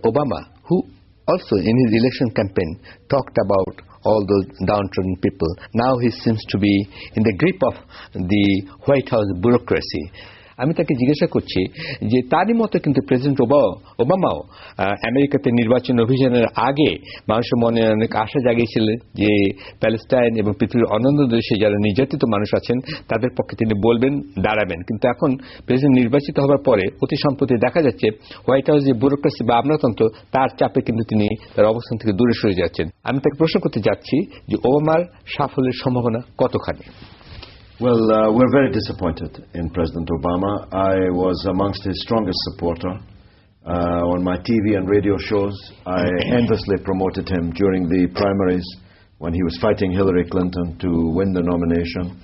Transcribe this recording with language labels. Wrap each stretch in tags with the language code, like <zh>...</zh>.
<en>Obama, who also in his election campaign talked about all those downtrodden people? Now he seems to be in the grip of the White House bureaucracy.</en> <bn>আমি তাকে জিজ্ঞাসা করছি যে তারই মতো কিন্তু president ওবামাও আমেরিকাতে নির্বাচন অভিযানের আগে মানুষের মনে অনেক আশা জাগিয়েছিলেন যে প্যালেস্টাইন এবং পৃথিবীর অন্যান্য দেশে যারা নির্যাতিত মানুষ আছেন তাদের পক্ষে তিনি বলবেন, দাঁড়াবেন। কিন্তু এখন প্রেসিডেন্ট নির্বাচিত হওয়ার পরে অতি সম্প্রতি দেখা যাচ্ছে হোয়াইট হাউস যে ব্যুরোক্রেসি বা আমলাতন্ত্র তার চাপে কিন্তু তিনি তার অবস্থান থেকে দূরে সরে যাচ্ছেন। আমি তাকে প্রশ্ন করতে যাচ্ছি যে ওবামার সাফল্যের সম্ভাবনা কতখানি?</bn> <en>Well, we're very disappointed in President Obama. I was amongst his strongest supporter. On my TV and radio shows, I endlessly promoted him during the primaries when he was fighting Hillary Clinton to win the nomination.</en>